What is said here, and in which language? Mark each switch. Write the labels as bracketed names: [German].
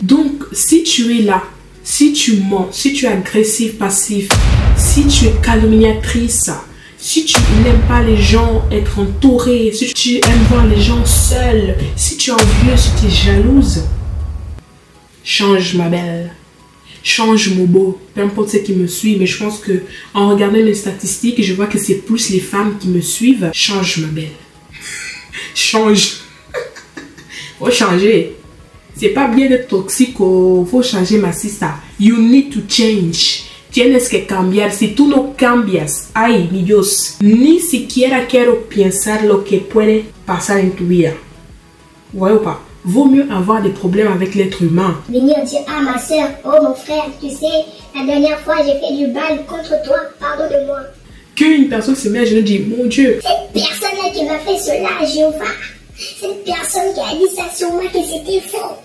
[French] Donc, si tu es là, si tu mens, si tu es agressif, passif, si tu es calomniatrice, si tu n'aimes pas les gens être entourés, si tu aimes voir les gens seuls, si tu es envieux, si tu es jalouse, change ma belle, change mon beau, peu importe ceux qui me suivent, mais je pense que en regardant les statistiques, je vois que c'est plus les femmes qui me suivent. Change ma belle, change, faut changer. C'est pas bien d'être toxique, faut changer ma sister. [English] You need to change. [Spanish] Tienes que cambiar. Si tú no cambias, ay, mi Dios, ni siquiera quiero pensar lo que puede pasar en tu vida. [French] Ouais ou pas? Vaut mieux avoir des problèmes avec l'être humain. Venir dire, ah ma soeur, oh mon frère, tu sais, la dernière fois j'ai fait du mal contre toi, pardon de moi. Qu'une personne se met à genoux et dit, mon Dieu, cette personne-là qui m'a fait cela, Jéhovah. Cette personne qui a dit ça sur moi que c'était faux.